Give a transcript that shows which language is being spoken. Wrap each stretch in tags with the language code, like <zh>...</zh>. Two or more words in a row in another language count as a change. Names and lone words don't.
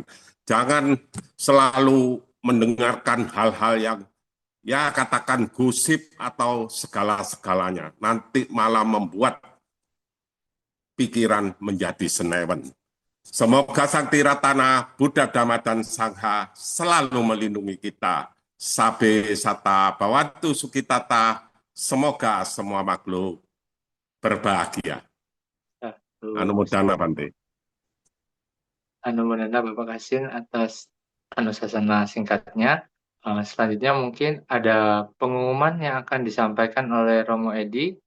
<id>Jangan selalu mendengarkan hal-hal yang ya katakan gosip atau segala-segalanya. Nanti malah membuat pikiran menjadi senewen. Semoga Sang Tiratana, Buddha, Dhamma, dan Sangha selalu melindungi kita.</id> <pi>Sabe sata bhavantu sukitata,</pi> <id>semoga semua makhluk berbahagia. Anumodana Bante. Anumodana Bapak Kasin atas Anusasana singkatnya. Selanjutnya mungkin ada pengumuman yang akan disampaikan oleh Romo Edi.</id>